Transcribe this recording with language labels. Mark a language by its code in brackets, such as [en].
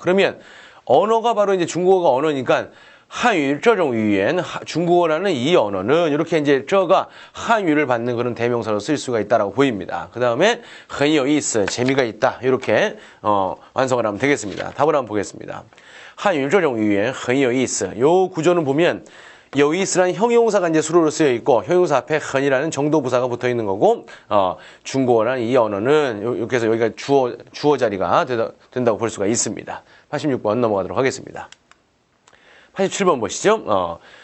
[ko] 그러면 언어가 바로 이제 중국어가 언어니까 한유 [zh] 这种语言 [ko] 중국어라는 이 언어는 이렇게 이제 저가 한유를 받는 그런 대명사로 쓸 수가 있다라고 보입니다. 그 다음에 [zh] 很有意思 [ko] 재미가 있다 이렇게 완성을 하면 되겠습니다. 답을 한번 보겠습니다. [zh] 한유 这种语言很有意思. [ko] 요 구조는 보면 有意思라는 형용사가 이제 수로로 쓰여 있고, 형용사 앞에 很이라는 정도부사가 붙어 있는 거고, 중국어라는 이 언어는 이렇게 해서 여기가 주어 자리가 된다고 볼 수가 있습니다. 86번 넘어가도록 하겠습니다. 87번 보시죠.